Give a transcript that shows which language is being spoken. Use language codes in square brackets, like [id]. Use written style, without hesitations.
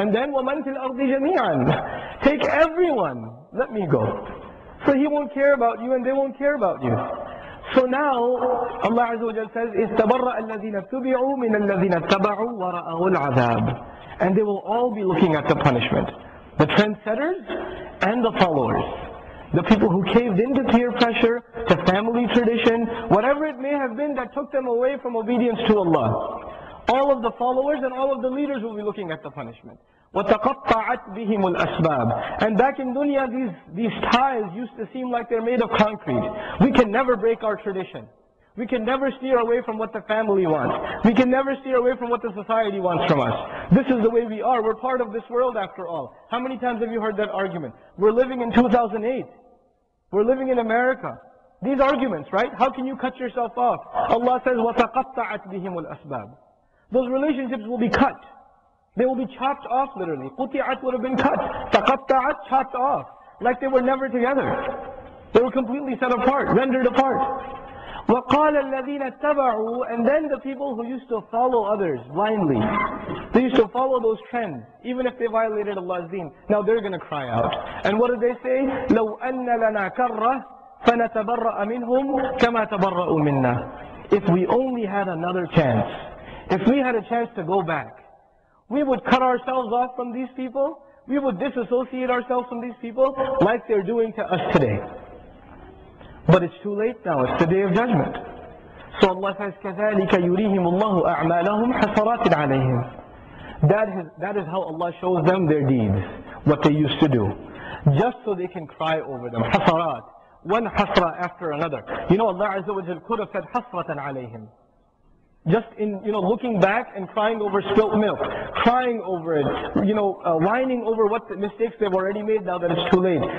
[en] And then [ar] وَمَنْ فِي الْأَرْضِ جَمِيعًا. [en] Take everyone, let me go. So he won't care about you and they won't care about you. So now Allah Azza wa Jalla says, [ar] إِسْتَبَرَّأَ الَّذِينَ اتُّبِعُوا مِنَ الَّذِينَ اتَّبَعُوا وَرَأَوُا الْعَذَابِ. [en] And they will all be looking at the punishment. The trendsetters and the followers. The people who caved into peer pressure, to family tradition, whatever it may have been that took them away from obedience to Allah. All of the followers and all of the leaders will be looking at the punishment. [ar] وَتَقَطَّعَتْ بِهِمُ الْأَسْبَابِ. [en] And back in dunya, these ties used to seem like they're made of concrete. We can never break our tradition. We can never steer away from what the family wants. We can never steer away from what the society wants from us. This is the way we are. We're part of this world after all. How many times have you heard that argument? We're living in 2008. We're living in America. These arguments, right? How can you cut yourself off? Allah says, [ar] وَتَقَطَّعَتْ بِهِمُ الْأَسْبَابِ. [en] Those relationships will be cut. They will be chopped off literally. قُطِعَتْ would have been cut. تَقَطَّعَتْ, chopped off. Like they were never together. They were completely set apart, rendered apart. [ar] وَقَالَ الَّذِينَ اتَّبَعُوا. [en] And then the people who used to follow others blindly, they used to follow those trends, even if they violated Allah's deen. Now they're going to cry out. And what did they say? [ar] لَوْ أَنَّ لَنَا كَرَّةً فَنَتَبَرَّأَ مِنْهُمْ كَمَا تَبَرَّأُوا مِنَّا. [en] If we only had another chance, if we had a chance to go back, we would cut ourselves off from these people, we would disassociate ourselves from these people like they're doing to us today. But it's too late now, it's the day of judgment. So Allah says, [ar] كَذَلِكَ يُرِيهِمُ اللَّهُ أَعْمَالَهُمْ حَسَرَاتٍ عَلَيْهِمْ. [en] That is how Allah shows them their deeds, what they used to do. Just so they can cry over them. Hasarat. One hasra after another. Allah Azza wa Jal could have said [ar] حَسْرَةً عَلَيْهِمْ. [en] Just in, looking back and crying over spilt milk, crying over it, whining over what the mistakes they've already made now that it's too late.